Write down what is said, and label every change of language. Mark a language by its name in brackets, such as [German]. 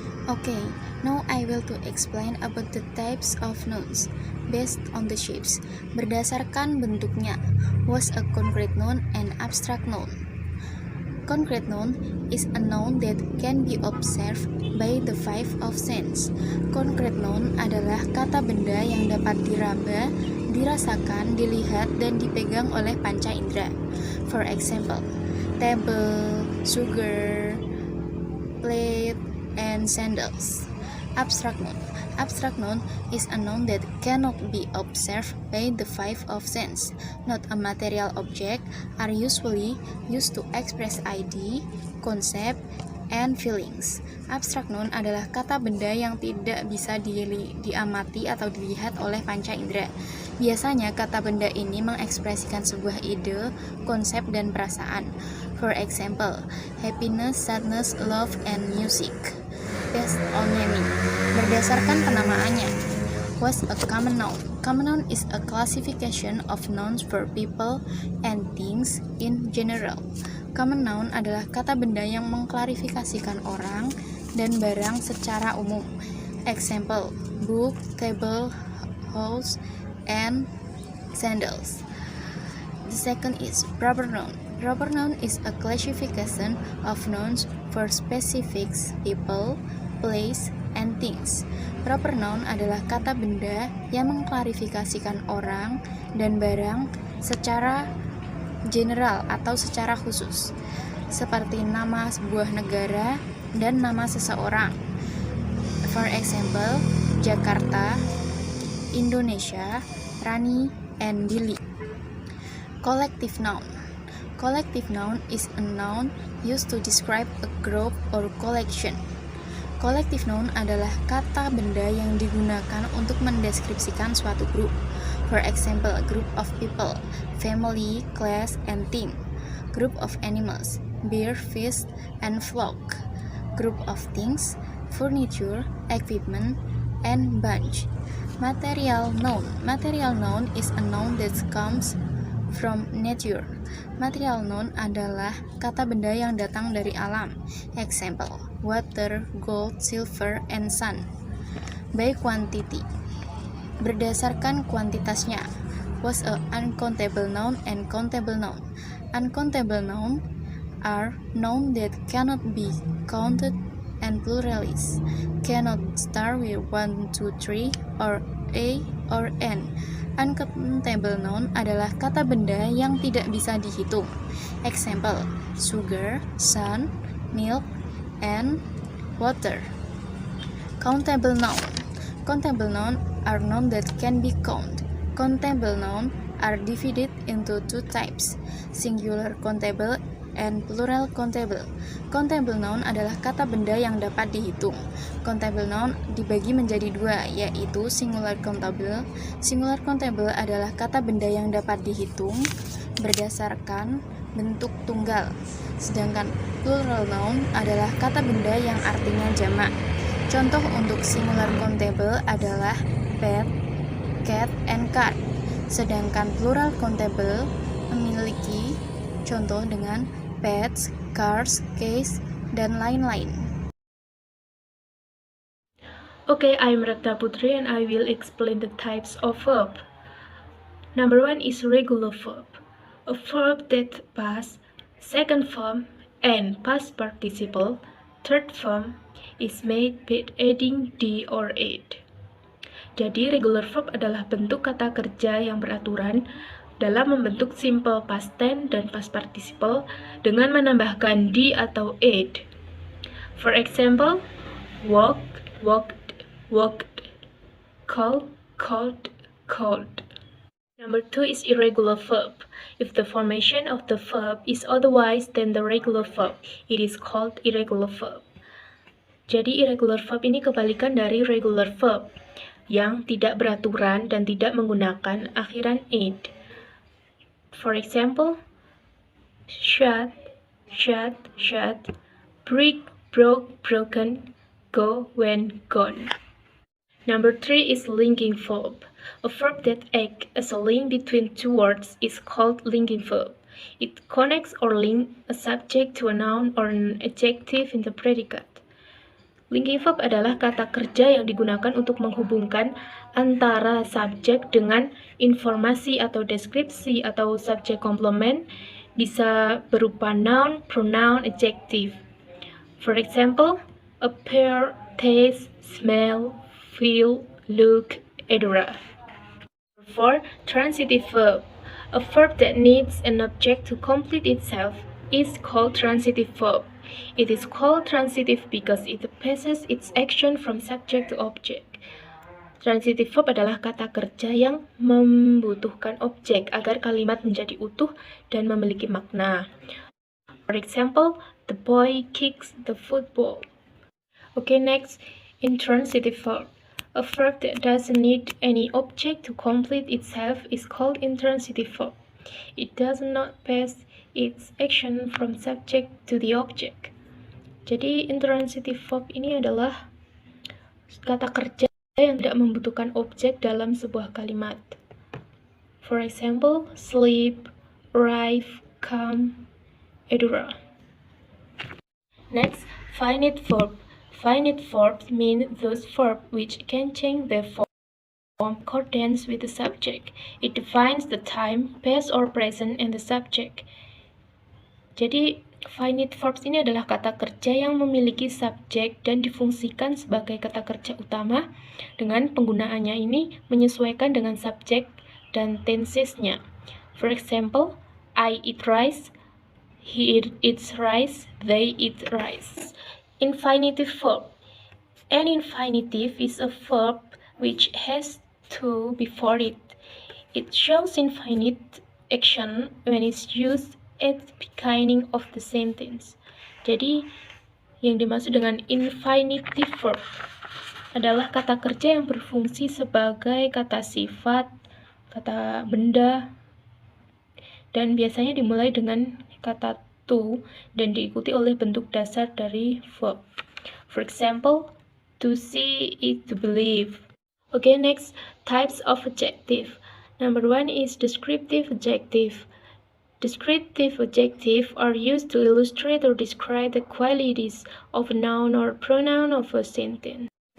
[English] Okay, now I will to explain about the types of nouns based on the shapes. [Indonesian] Berdasarkan bentuknya, [English] was a concrete noun and abstract noun. Concrete noun is a noun that can be observed by the five of sense. [Indonesian] Concrete noun adalah kata benda yang dapat diraba, dirasakan, dilihat, dan dipegang oleh panca indera. [English] For example, table, sugar, plate, and sandals. Abstract noun. Abstract noun is a noun that cannot be observed by the five of sense. Not a material object, are usually used to express idea, concept, and feelings. [Indonesian] Abstract noun adalah kata benda yang tidak bisa diamati atau dilihat oleh panca indera. Biasanya kata benda ini mengekspresikan sebuah ide, konsep, dan perasaan. [English] For example, happiness, sadness, love, and music. Based on naming, [Indonesian] berdasarkan penamaannya, [English] was a common noun. Common noun is a classification of nouns for people and things in general. [Indonesian] Common noun adalah kata benda yang mengklarifikasikan orang dan barang secara umum. [English] Example, book, table, house, and sandals. The second is proper noun. Proper noun is a classification of nouns for specific people, place, and things. [Indonesian] Proper noun adalah kata benda yang mengklarifikasikan orang dan barang secara general atau secara khusus, seperti nama sebuah negara dan nama seseorang. [English] For example, Jakarta, Indonesia, Rani, and Dili. Collective noun. Collective noun is a noun used to describe a group or collection. [Indonesian] Collective noun adalah kata benda yang digunakan untuk mendeskripsikan suatu grup. [English] For example, a group of people, family, class, and team. Group of animals, bear, fish, and flock. Group of things, furniture, equipment, and bunch. Material noun. Material noun is a noun that comes from nature. [Indonesian] Material noun adalah kata benda yang datang dari alam. [English] Example, water, gold, silver, and sun. By quantity, [Indonesian] berdasarkan kuantitasnya, [English] was a uncountable noun and countable noun. Uncountable noun are noun that cannot be counted and pluralis. Cannot start with 1, 2, 3, or a or n. [Indonesian] Uncountable noun adalah kata benda yang tidak bisa dihitung. [English] Example: sugar, sun, milk, and water. Countable noun. Countable noun are noun that can be counted. Countable noun are divided into two types, singular countable and plural countable. [Indonesian] Countable noun adalah kata benda yang dapat dihitung. Countable noun dibagi menjadi dua, yaitu singular countable. Singular countable adalah kata benda yang dapat dihitung berdasarkan bentuk tunggal, sedangkan plural noun adalah kata benda yang artinya jamak. Contoh untuk singular countable adalah pet, cat, and cat. Sedangkan plural countable memiliki contoh dengan pets, cars, case, dan lain-lain. [English] Okay, I'm Ratna Putri and I will explain the types of verb. Number 1 is regular verb. A verb that past, second form, and past participle, third form is made with adding d or ed. [Indonesian] Jadi, regular verb adalah bentuk kata kerja yang beraturan dalam membentuk simple past tense dan past participle dengan menambahkan d atau ed. [English] For example, walk, walked, walked, call, called, called. Number 2 is irregular verb. If the formation of the verb is otherwise than the regular verb, it is called irregular verb. [Indonesian] Jadi, irregular verb ini kebalikan dari regular verb yang tidak beraturan dan tidak menggunakan akhiran ed. [English] For example, shut, shut, shut, break, broke, broken, go, went, gone. Number 3 is linking verb. A verb that acts as a link between two words is called linking verb. It connects or links a subject to a noun or an adjective in the predicate. [Indonesian] Linking verb adalah kata kerja yang digunakan untuk menghubungkan antara subjek dengan informasi atau deskripsi atau subjek komplement, bisa berupa noun, pronoun, adjective. [English] For example, appear, taste, smell, feel, look, etc. 4. Transitive verb. A verb that needs an object to complete itself is called transitive verb. It is called transitive because it passes its action from subject to object. [Indonesian] Transitive verb adalah kata kerja yang membutuhkan objek agar kalimat menjadi utuh dan memiliki makna. [English] For example, the boy kicks the football. Okay, next, intransitive verb. A verb that doesn't need any object to complete itself is called intransitive verb. It does not pass its action from subject to the object. [Indonesian] Jadi, intransitive verb ini adalah kata kerja yang tidak membutuhkan objek dalam sebuah kalimat. [English] For example, sleep, arrive, come, etc. Next, finite verb. Finite verbs mean those verbs which can change their form accordance with the subject. It defines the time, past or present, and the subject. [Indonesian] Jadi, finite verbs ini adalah kata kerja yang memiliki subjek dan difungsikan sebagai kata kerja utama dengan penggunaannya ini menyesuaikan dengan subjek dan tensesnya. [English] For example, I eat rice, he eats rice, they eat rice. Infinitive verb. An infinitive is a verb which has to before it. It shows infinite action when it's used at the beginning of the sentence. [Indonesian] Jadi, yang dimaksud dengan infinitive verb adalah kata kerja yang berfungsi sebagai kata sifat, kata benda, dan biasanya dimulai dengan kata to dan diikuti oleh bentuk dasar dari verb. [English] For example, to see is to believe. Okay, next, types of adjective. Number 1 is descriptive adjective. Descriptive adjective are used to illustrate or describe the qualities of a noun or pronoun of a sentence.